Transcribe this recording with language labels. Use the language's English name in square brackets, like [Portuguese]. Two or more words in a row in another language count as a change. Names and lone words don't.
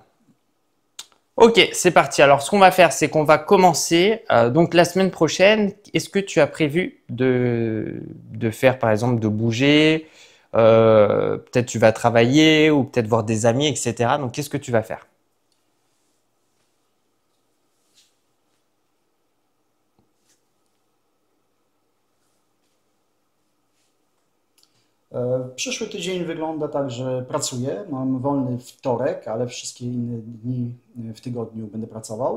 [French] Ok, c'est parti. Alors, ce qu'on va faire, c'est qu'on va commencer. Donc, la semaine prochaine, est-ce que tu as prévu de faire, par exemple, de bouger peut-être tu vas travailler ou peut-être voir des amis, etc. Donc, qu'est-ce que tu vas faire? [Polish] Przyszły tydzień wygląda tak, że pracuję. Mam wolny wtorek, ale wszystkie inne dni w tygodniu będę pracował.